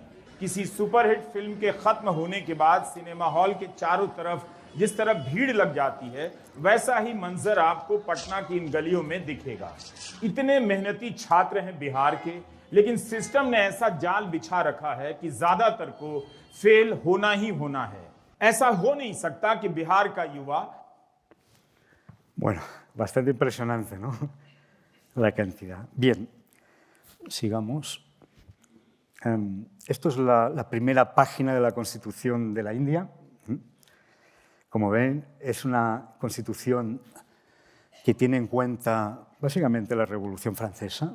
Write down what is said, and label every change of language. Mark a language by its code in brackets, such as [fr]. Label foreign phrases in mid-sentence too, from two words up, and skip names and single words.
[hi] किसी सुपरहिट फिल्म के खत्म होने के बाद सिनेमा हॉल के चारों तरफ जिस तरह भीड़ लग जाती है, वैसा ही मंजर आपको पटना की इन गलियों में दिखेगा। इतने मेहनती छात्र हैं बिहार के, लेकिन सिस्टम ने ऐसा जाल बिछा रखा है कि ज्यादातर को फेल होना ही होना है। ऐसा हो नहीं सकता कि बिहार का युवा। [es] Bueno, bastante impresionante, ¿no? La cantidad. Bien, sigamos. Esto es la primera página de la Constitución de la India. Como ven, es una constitución que tiene en cuenta básicamente la Revolución Francesa.